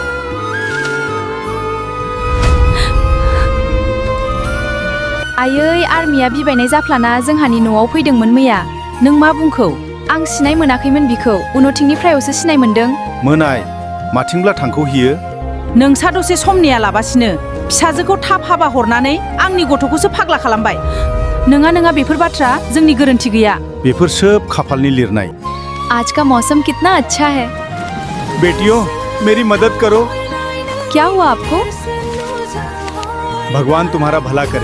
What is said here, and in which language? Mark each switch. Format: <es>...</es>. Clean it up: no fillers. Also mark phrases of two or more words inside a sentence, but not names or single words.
<brx>आयै आर्मिया बिबायनाय जाफ्लाना जोंहानि न'आव फैदोंमोन मैया नों मा बुंखौ आं सिनाय मोनाखैमोन बिखौ उनथिंनिफ्रायसो सिनाय मोनदों मोनाय माथिंब्ला थांखौ हियो नोंसा दसे सम नेयालाबासिनो फिसाजोखौ थाब हाबा हरनानै आंनि गथ'खौसो फाग्ला खालामबाय नङा बेफोर बाथ्रा जोंनि गोरोन्थि गैया बेफोर सोब खाफालनि लिरनाय</brx> <hi>आज का मौसम कितना अच्छा है बेटियों मेरी मदद करो क्या हुआ आपको भगवान तुम्हारा भला करे</hi>